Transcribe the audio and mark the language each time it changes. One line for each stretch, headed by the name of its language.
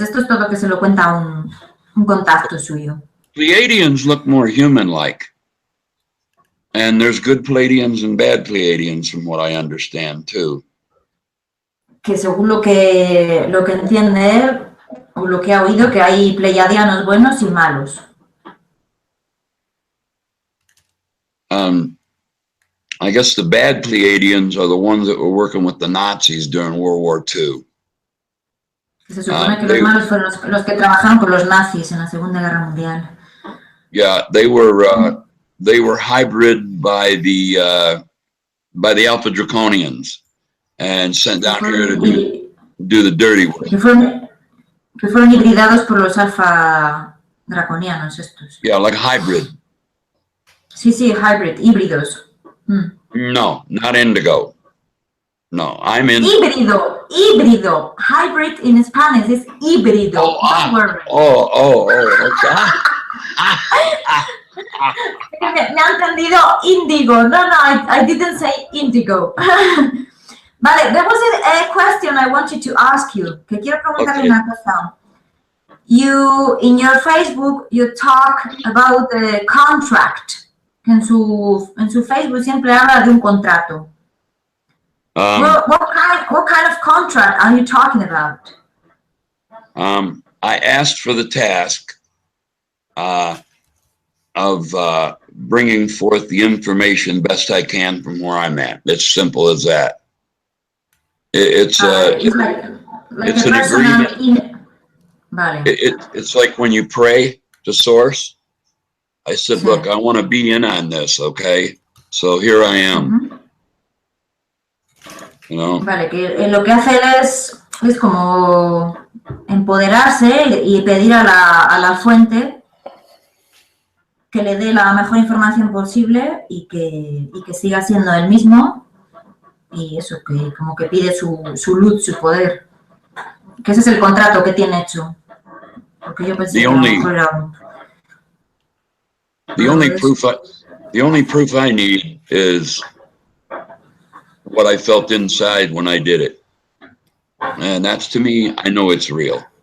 Spanish: Esto es todo que se lo cuenta un contacto suyo.
English: Pleiadians look more human-like. And there's good Pleiadians and bad Pleiadians, from what I understand, too.
Spanish: Que según lo que entiende él, o lo que ha oído, que hay pleiadianos buenos y malos.
English: I guess the bad Pleiadians are the ones that were working with the Nazis during World War II.
Spanish: Se supone que los malos fueron los que trabajaron con los nazis en la Segunda Guerra Mundial.
English: Yeah, they were hybrid by the Alpha Draconians and sent down here to do the dirty work.
Spanish: Que fueron hibridados por los alfa draconianos estos.
English: Yeah, like hybrid.
Spanish: Sí, hybrid, híbridos.
English: No, not indigo. No, I'm in.
Spanish: Híbrido híbrido.
English: Hybrid in Spanish is híbrido. Don't worry. Okay.
Spanish: Me ha entendido índigo.
English: No, I didn't say indigo. Vale, there was a question I wanted to ask you.
Spanish: Que quiero preguntarle una cosa.
English: You, in your Facebook, you talk about the contract.
Spanish: En su Facebook siempre habla de un contrato.
English: What kind of contract are you talking about? I asked for the task of bringing forth the information best I can from where I'm at. It's simple as that. It's an agreement.
Spanish: Vale.
English: It's like when you pray to Source. I said, look, I want to be in on this, okay? So here I am. You know?
Spanish: Vale, que lo que hace él es como empoderarse y pedir a la fuente que le dé la mejor información posible y que siga siendo él mismo, y eso, que como que pide su luz, su poder, que ese es el contrato que tiene hecho, porque yo pensé que a lo mejor era
English: the only proof I need is what I felt inside when I did it, and that's, to me, I know it's real.